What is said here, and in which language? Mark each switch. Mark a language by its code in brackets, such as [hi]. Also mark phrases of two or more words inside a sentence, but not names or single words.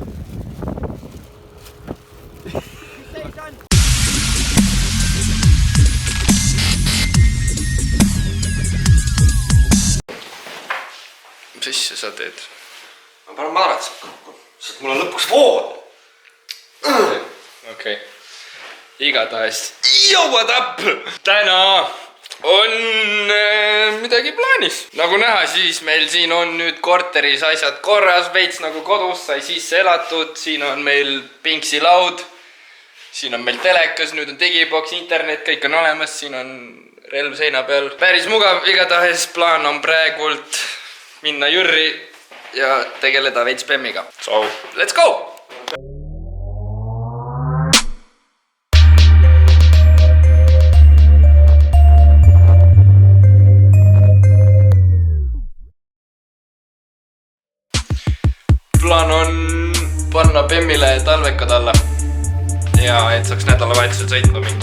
[et] Mis asja sa teed? Ma panen maratseb kokku, sest mul on lõpuks vood. Okei. Igatahes. [en] Yo, what up? [et] Täna on midagi plaanis. Nagu näha, siis meil siin on nüüd korteris asjad korras. Veits nagu kodus sai sisse elatud. Siin on meil pingsi laud. Siin on meil telekas, nüüd on digiboks, internet, kõik on olemas. Siin on relv seina peal. Päris mugav. Igatahes plaan on praegult minna jürri ja tegeleda veits spammiga. [en] So, let's go! [et] Plaan on panna Bemmile talvekad alla ja et saaks nädalavahetusel sõitma minna.